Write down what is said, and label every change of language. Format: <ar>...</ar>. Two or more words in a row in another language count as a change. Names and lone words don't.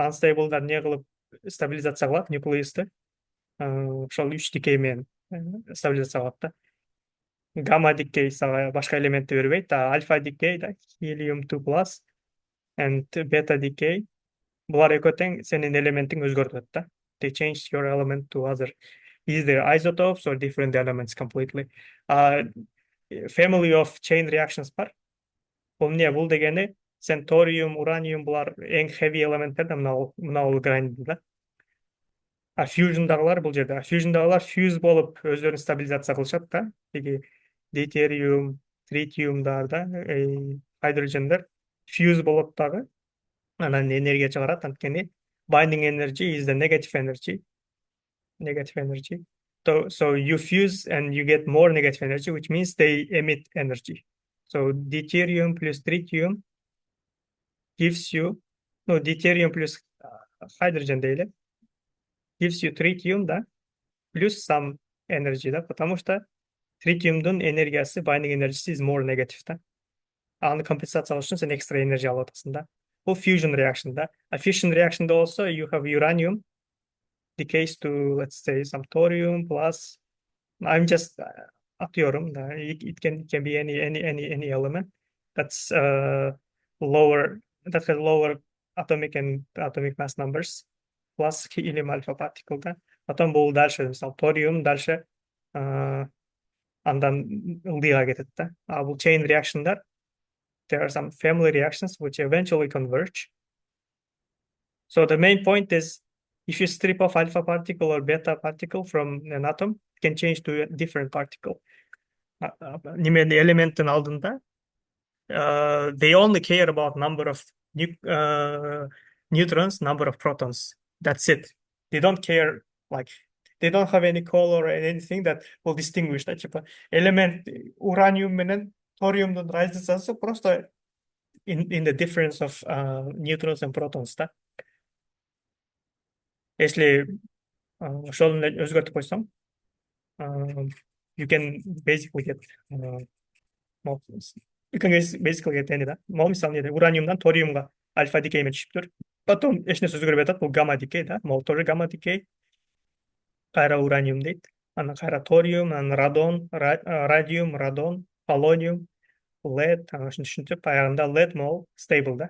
<ky>Unstable не кылып стабилизация кылат нуклеусты. Ошол 3 дикей менен стабилизация кылат да. Гамма дикей сага башка элементти бербейт. Альфа дикей да,</ky> <en>helium 2 plus and beta decay.</en> <ky>Булар экөө тең сенин элементиң өзгөртөт да.</ky> <en>They change your element to other either isotopes or different elements completely. Family of chain reactions</en> <ky>бар. Бул эмне? Бул дегени сен ториум, ураниум булар эң heavy элементтер да, мына грандда да. Fusion'дагылар бул жерде. Fusion'дагылар fuse болуп өздөрүн стабилизация кылышат да. Тиги дейтериум, тритиумдар да, хайдрожендер fuse болот дагы. Анан энергия чыгарат. Анткени</ky> <en>binding energy is the negative energy. Negative energy. So you fuse and you get more negative energy, which means they emit energy. So deuterium plus tritium gives you, no, deuterium plus hydrogen дейли, gives you tritium да, плюс some energy да,</en> <ru>потому что</ru> <ky>тритиумдун энергиясы,</ky> <en>binding energy is more negative да.</en> <ky>Аны компенсация үчүн сен экстра энергия алып атасың да. Бул</ky> <en>fusion reaction</en> <ky>да.</ky> <en>A fission reaction'da also you have uranium decays to, let's say, some thorium plus. I'm just</en> <tr>atıyorum da.</tr> <en>It can be any element that's lower, that has lower atomic mass numbers plus helium alpha particle да.</en> <ky>Потом бул дальше, мисалы, ториум дальше андан ылдыйга кетет да.</ky> <en>Бул chain reaction'дар, there are some family reactions which eventually converge. So the main point is, if you strip off alpha particle or beta particle from an atom, it can change to a different particle.</en> <ky>Немене элементтин алдында,</ky> <en>they only care about number of neutrons, number of protons. That's it. They don't care, like, they don't have any color or anything that will distinguish that.</en> <ky>Типа, элемент ураниум менен ториумдун разницасы просто</ky> <en>in the difference of neutrons and protons</en> <ky>да. Если ошол өзгөртүп койсоң,</ky> <en>you can basically get any да.</en> <ky>Могу мисалы ураниумдан ториумга альфа дикеймен түшүптүр. Потом эч нерсе өзгөрбөй атат, бул гамма дикей да. Могу тоже гамма дикей. Кайра ураниум дейт. Анан кайра ториум, анан радиум, радон, полониум, лед, анан ушинтип аягында лед могу stable да.</ky>